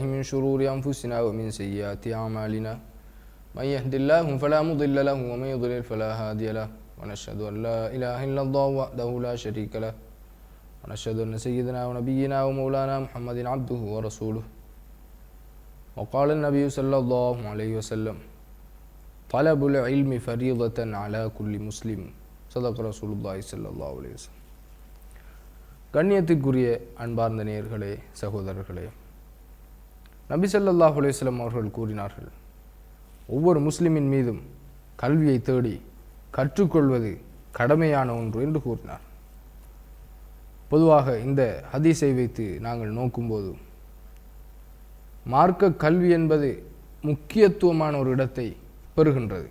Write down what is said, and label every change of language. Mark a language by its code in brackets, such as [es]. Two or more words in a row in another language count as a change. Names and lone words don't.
[ar] من شرور أنفسنا ومن سيئات أعمالنا من يهد الله فلا مضل له ومن يضلل فلا هادي له ونشهد أن لا إله إلا الله وحده لا شريك له ونشهد أن سيدنا ونبينا ومولانا محمد عبده ورسوله وقال النبي صلى الله عليه وسلم طلب العلم فريضة على كل مسلم صدق رسول الله صلى الله عليه وسلم. [ta] கண்ணியத்துக்குரிய அன்பார்ந்த நேயர்களே, சகோதரர்களே, நபி [ar] صلى الله عليه وسلم [ta] அவர்கள் கூறினார்கள், ஒவ்வொரு முஸ்லிமின் மீதும் கல்வியை தேடி கற்றுக்கொள்வது கடமையான ஒன்று என்று கூறினார். பொதுவாக இந்த ஹதீஸை வைத்து நாங்கள் நோக்கும்போது மார்க்க கல்வி என்பது முக்கியத்துவமான ஒரு இடத்தை பெறுகின்றது.